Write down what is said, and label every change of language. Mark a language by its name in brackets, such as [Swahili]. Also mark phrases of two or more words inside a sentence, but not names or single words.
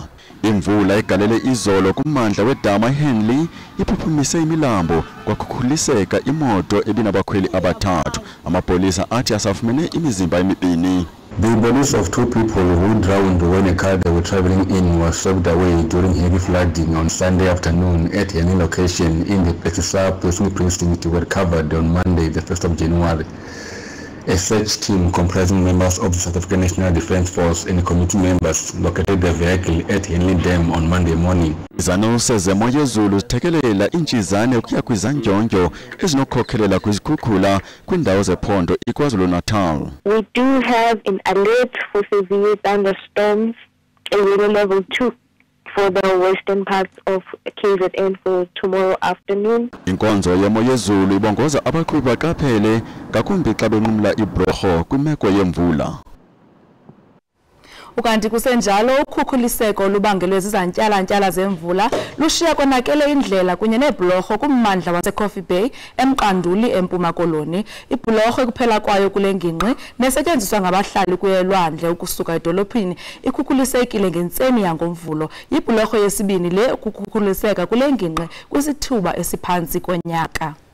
[Xhosa] Imvula egalele izolo kummandla wedama eHenley iphuphumise imilambo kwakhukhuliseka imoto ebinabakhweli abathathu amapolisa athi asafumene imizimba emibini. [English] The bodies of 2 people who drowned when a car they were traveling in was swept away during heavy flooding on Sunday afternoon at any location in the Pesisap precinct were recovered on Monday, the 1st of January. A search team comprising members of the South African National Defence Force and community members located the vehicle at Henley Dam on Monday morning. [Xhosa] Izanuse zemo yezulu zithekelela intshizane ukuya kwizanjonjo ezinokhokhelela kwizikhukhula kwindawo zephondo iKwaZulu-Natal. [English] We do have an alert for severe thunderstorms, a weather level 2 for the western parts of KZN for tomorrow afternoon. [Xhosa] Inkonzo yemo yezulu ibongoza abaqhubi baqaphele ngakumbi xa benqumla ibroho kwimeko yemvula. Ukanti kusenjalo ukhukhuliseko lubangelwe zizantyala zemvula lushiya konakele indlela kunye nebhlorho kummandla waseCoffee Bay emqanduli empuma koloni ibhlorho ekuphela kwayo kule ngingqi nesetyenziswa ngabahlali kwelwandle ukusuka edolophini ikhukhulisekile ngentseni yangomvulo ibhlorho yesibini le ukukhukhuliseka kule ngingqi kwisithuba esiphantsi konyaka.